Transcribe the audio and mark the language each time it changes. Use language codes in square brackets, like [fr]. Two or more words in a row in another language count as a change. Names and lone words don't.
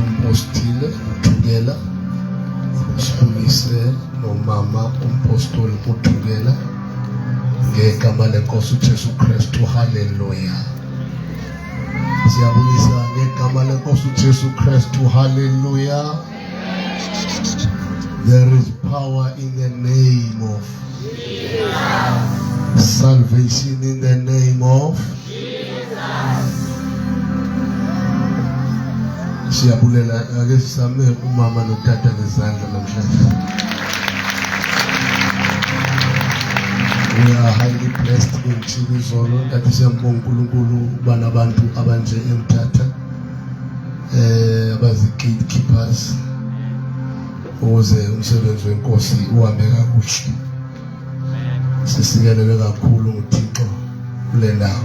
[xh] Apostile Thugela sibulise nomama umpostoli uThugela ngegama lenkosi uJesu Kristu. Haleluya. Siyabulisa ngegama lenkosi uJesu Kristu. Haleluya. [en] There is power in the name of Jesus. Salvation in the name of Jesus. [xh] Siyabulela ake sisame umama notata ngezandla namhlanje. [en] We are highly blessed in Chibizolo that [xh] siyambonga uNkulunkulu bana abantu abanje eMthatha abazi gatekeepers ukuze umsebenzi wenkosi uhambe kakuhle. Sisikelele kakhulu uThixo kule ndawo.